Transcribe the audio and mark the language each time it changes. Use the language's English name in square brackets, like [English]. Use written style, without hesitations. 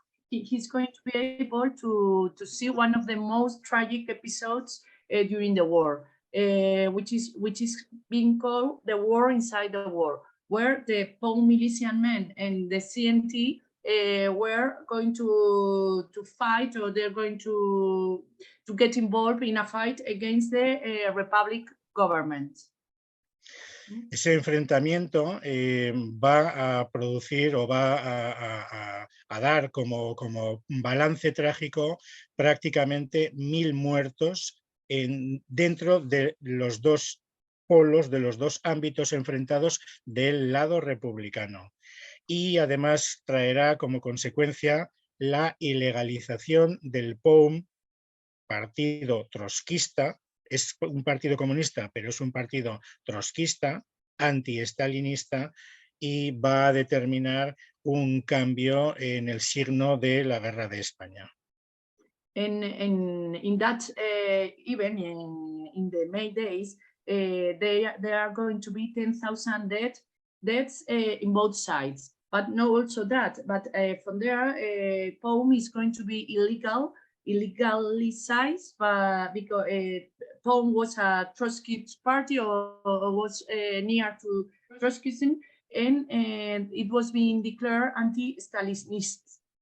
[English] he's going to be able to see one of the most tragic episodes during the war, which is being called the war inside the war, where the POUM militian men and the CNT were going to fight, or they're going to get involved in a fight against the Republic government. [Spanish] Ese enfrentamiento va a producir o va a dar como balance trágico prácticamente 1000 muertos dentro de los dos polos, de los dos ámbitos enfrentados del lado republicano. Y además traerá como consecuencia la ilegalización del POUM, partido trotskista. Es un partido comunista, pero es un partido trotskista, anti-estalinista, y va a determinar un cambio en el signo de la Guerra de España. [English] In that event, in the May days, there are going to be 10,000 deaths in both sides. But not also that, but from there, POUM is going to be illegalized, because POUM was a Trotskyist party, or was near to Trotskyism, and it was being declared anti-Stalinist.